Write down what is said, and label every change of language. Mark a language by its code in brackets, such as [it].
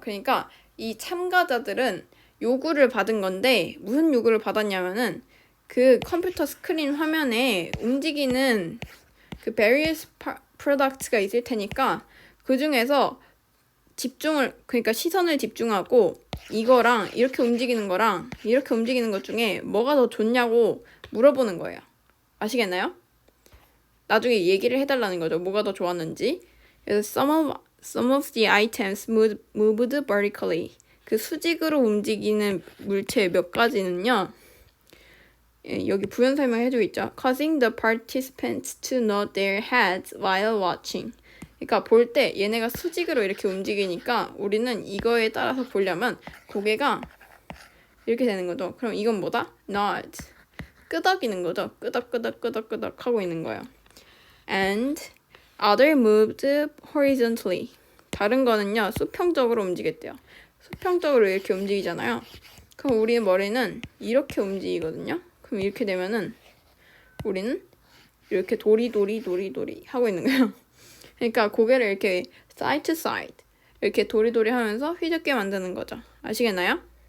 [ko] 그러니까 이 참가자들은 요구를 받은 건데 무슨 요구를 받았냐면은 그 컴퓨터 스크린 화면에 움직이는 그 [en] various products [ko] 가 있을 테니까 그 중에서 그러니까 시선을 집중하고 이거랑 이렇게 움직이는 거랑 이렇게 움직이는 것 중에 뭐가 더 좋냐고 물어보는 거예요. 아시겠나요? 나중에 얘기를 해달라는 거죠. 뭐가 더 좋았는지. [en] 그래서 some of the items moved vertically. [ko] 그 수직으로 움직이는 물체 몇 가지는요. 여기 부연 설명해주고 있죠. [en] Causing the participants to nod their heads while watching. [ko] 그러니까 볼 때 얘네가 수직으로 이렇게 움직이니까 우리는 이거에 따라서 보려면 고개가 이렇게 되는 거죠. 그럼 이건 뭐다? nod. 끄덕이는 거죠. 끄덕끄덕 하고 있는 거예요. [en] And other moved horizontally. [ko] 다른 거는요. 수평적으로 움직였대요. 수평적으로 이렇게 움직이잖아요. 그럼 우리 머리는 이렇게 움직이거든요. 그럼 이렇게 되면은 우리는 이렇게 도리도리 하고 있는 거예요. 그러니까 고개를 이렇게 [en] side to side [ko] 이렇게 도리도리 하면서 휘젓게 만드는 거죠. 아시겠나요?